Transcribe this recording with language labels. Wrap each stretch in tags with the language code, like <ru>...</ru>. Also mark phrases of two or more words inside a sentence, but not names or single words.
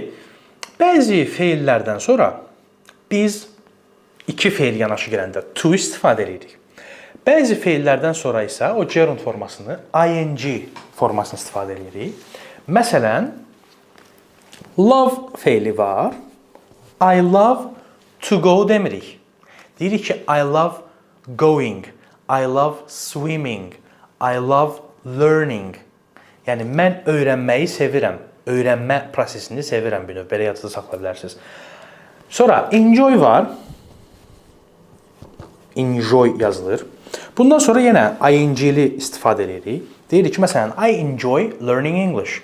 <az>Bəzi feillərdən sonra biz 2 feil yanaşı gələndə to istifadə edirik. Bəzi feillərdən sonra isə o gerund formasını ing formasını istifadə edirik. Məsələn, love feili var.</az> <en>I love to go demirik.</en> <az>Deyirik ki,</az> <en>I love going, I love swimming, I love learning.</en> <az>Yəni, mən öyrənməyi sevirəm. Öyrənmə prosesini sevirəm bir növ. Belə yadda saxlaya bilərsiniz. Sonra enjoy var. Enjoy yazılır. Bundan sonra yenə ing-li istifadə edirik. Deyirik ki, məsələn,</az> <en>I enjoy learning English.</en>